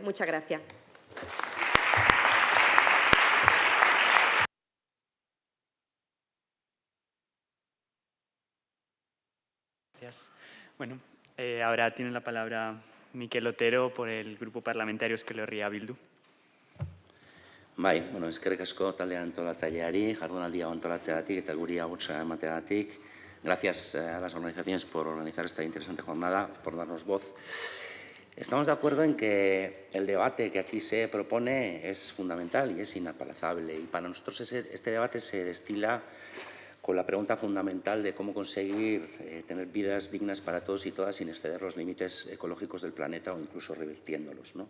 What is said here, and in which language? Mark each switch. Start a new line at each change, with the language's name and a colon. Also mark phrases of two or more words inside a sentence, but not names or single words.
Spanish: Muchas gracias. Gracias. Bueno, ahora tiene la palabra Mikel Otero por el Grupo Parlamentario Euskal Herria Bildu.
Basque: Bai, eskerrik asko taldean antolatzaileari, jardunaldia antolatzeagatik eta guri agurtza emateagatik.
Spanish: Gracias a las organizaciones por organizar esta interesante jornada, por darnos voz. Estamos de acuerdo en que el debate que aquí se propone es fundamental y es inaplazable. Y para nosotros este debate se destila con la pregunta fundamental de cómo conseguir tener vidas dignas para todos y todas sin exceder los límites ecológicos del planeta o incluso revirtiéndolos, ¿no?